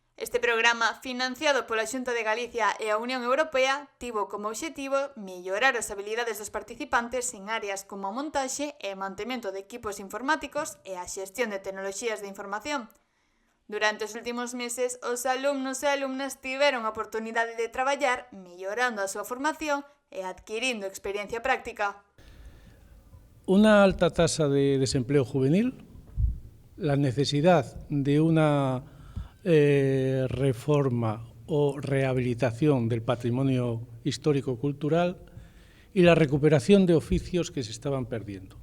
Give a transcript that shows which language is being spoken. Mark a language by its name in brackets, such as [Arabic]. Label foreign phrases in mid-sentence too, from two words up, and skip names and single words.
[Galician] Este programa, financiado pola Xunta de Galicia e a Unión Europea, tivo como obxectivo mellorar as habilidades dos participantes en áreas como a montaxe e mantemento de equipos informáticos e a xestión de tecnoloxías de información. Durante os últimos meses, os alumnos e alumnas tiveron a oportunidade de traballar mellorando a súa formación e adquirindo experiencia práctica. [Spanish] Una alta tasa de desempleo juvenil, la necesidad de una reforma o rehabilitación del patrimonio histórico-cultural y la recuperación de oficios que se estaban perdiendo.